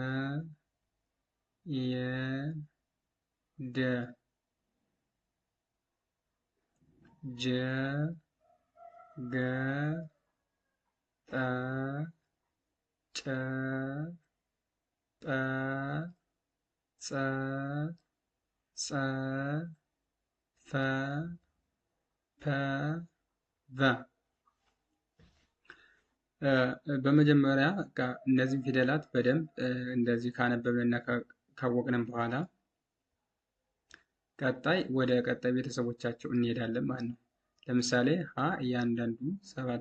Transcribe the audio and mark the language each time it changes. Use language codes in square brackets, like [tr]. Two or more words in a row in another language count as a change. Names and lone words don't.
[am] የ ደ ጀ ገ ጠ ጨ ጰ ጸ ጸ ፈ ፐ ቨ በመጀመሪያ እነዚህን ፊደላት በደንብ እንደዚህ ካነበብንና ካወቅንም በኋላ ቀጣይ ወደ ቀጣይ ቤተሰቦቻቸው እንሄዳለን ማለት ነው። ለምሳሌ ሀ እያንዳንዱ 7